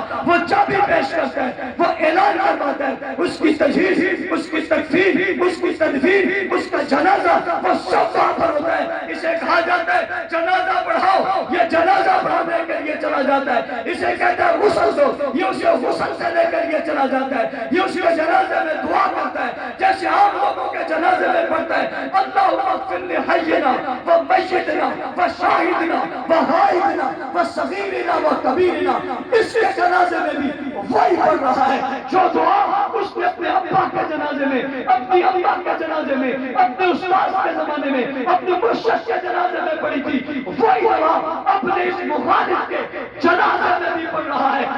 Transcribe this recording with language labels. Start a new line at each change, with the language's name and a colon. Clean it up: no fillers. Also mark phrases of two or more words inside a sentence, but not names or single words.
Urdu: وہ چابی پیش کرتا ہے، وہ اعلان کرواتا ہے، اس کی تجہیز، اس کی تکفین، اس کی تدفین، اس کا جنازہ، وہ سب وہاں پر ہوتا ہے۔ اسے کہا جاتا ہے جنازہ پڑھاؤ، یہ جنازہ پڑھانے کے لیے چلا جاتا ہے۔ اسے کہتا ہے غسل دو، یہ اسے غسل سے لے کر یہ چلا جاتا ہے۔ یہ اس کے جنازے میں دعا کرتا ہے جیسے عام لوگوں کے جنازے میں پڑھتا ہے،
Arabic: اللہم اغفر لحینا و میتنا و شاہدنا و غائبنا و صغیرنا و کبیرنا۔
Urdu: اس کے جنازے میں بھی وہی پڑھ رہا ہے جو دعا اس نے اپنے ابا کے جنازے میں، اپنی اماں کے جنازے میں، اپنے استاد کے زمانے میں، اپنے مرشد کے جنازے میں پڑھی تھی، وہی دعا اپنے اس مخالف کے جنازے میں بھی پڑھ رہا ہے۔